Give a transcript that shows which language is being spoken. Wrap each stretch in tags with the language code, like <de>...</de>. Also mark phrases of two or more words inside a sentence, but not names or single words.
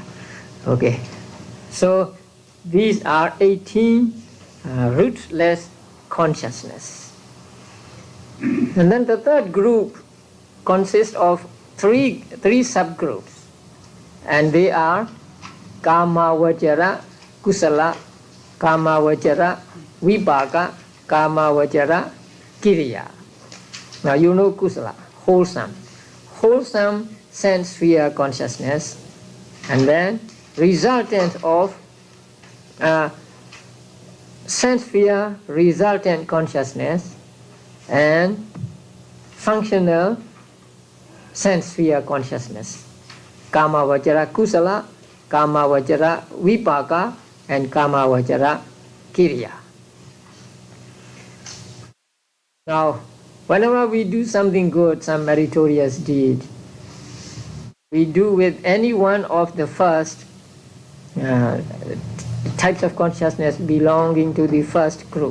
<en>Okay, so these are 18 rootless consciousness. And then the third group consists of three subgroups, and they are</en> <pi>Kama Vajara Kusala, Kama Vajara Vipaka, Kama Vajara Kiriya.</pi> <en>Now you know Kusala, wholesome sense sphere consciousness, and then resultant of sense sphere resultant consciousness, and functional sense sphere consciousness.</en> <pi>Kama Vajara Kusala, Kama Vajara Vipaka, and Kama Vajara Kiriya.</pi> <en>Now, whenever we do something good, some meritorious deed, we do with any one of the first types of consciousness belonging to the first group.</en>